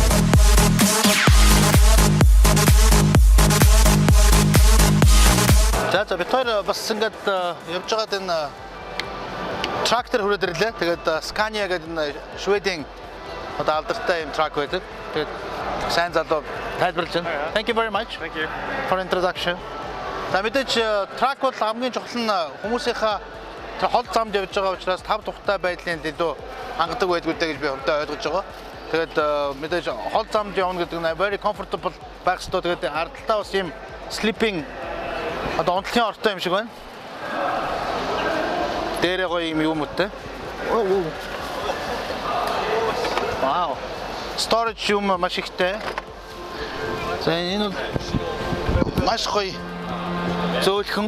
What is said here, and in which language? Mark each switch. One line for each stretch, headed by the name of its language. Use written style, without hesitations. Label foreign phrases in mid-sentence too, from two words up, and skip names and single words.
Mongolian: За бид хоёр бас ингээд явж байгаад энэ трактор хүрээд ирлээ. Тэгээд Scania гэдэг энэ Шведийн одоо алдартай юм трак байдаг. Тэгээд сайн залуу тайлбарлаж байна.
English: Thank you very much. Thank you. For introduction.
Mongolian: За мэдээж трак бол хамгийн чухал нь хүмүүсийнхаа тэр хол замд явж байгаа учраас тав тухтай байдлын илүү хангадаг байдгүй гэж би өөртөө ойлгож байгаа. Тэгээд мэдээж хол замд явна гэдэг нь
English: very comfortable
Mongolian: байх ёстой. Тэгээд ардталтаа бас юм sleeping одоо унтлын ортой юм шиг байна. Дээрээ гоё юм үттэй. Вау. Storage юм маш ихтэй. За энэ бол маш гоё зөөлхөн.